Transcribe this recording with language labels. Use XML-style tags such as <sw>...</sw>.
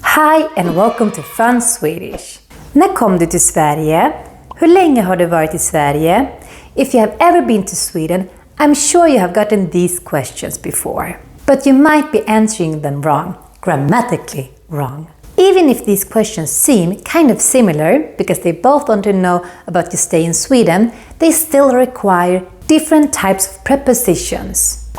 <en>Hi and welcome to Fun Swedish.</en> <sv>När kom du till Sverige? Hur länge har du varit i Sverige?</sv> <en>If you have ever been to Sweden, I'm sure you have gotten these questions before. But you might be answering them wrong, grammatically wrong. Even if these questions seem kind of similar, because they both want to know about your stay in Sweden, they still require different types of prepositions.</en>